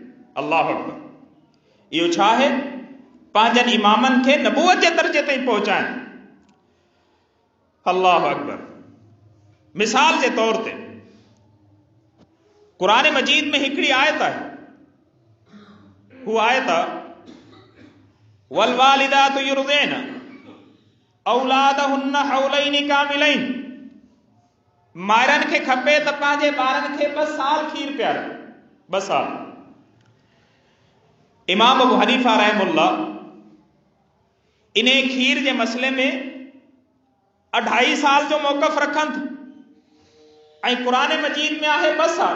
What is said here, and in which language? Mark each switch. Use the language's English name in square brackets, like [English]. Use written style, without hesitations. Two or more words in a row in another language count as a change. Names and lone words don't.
[Arabic] الله أكبر. [Sindhi] इहो छा आहे? पंहिंजनि इमामनि खे नबूवत जे दर्जे ताईं पहुचाइनि। [Arabic] الله أكبر. [Sindhi] मिसाल जे तौर ते क़ुरान मजीद में हिकिड़ी आयत आहे, हू आयत [Arabic] والوالدات يرضعن أولادهن حولين كاملين. [Sindhi] मायरनि खे खपे त पंहिंजे ॿारनि खे 2 साल खीर पियारे, 2 साल। इमाम अबू हनीफा रहमतुल्लाह इन खीर जे मसले में 2.5 साल जो मौक़फ़ रखनि था, ऐं क़ुरान मजीद में आहे 2 साल।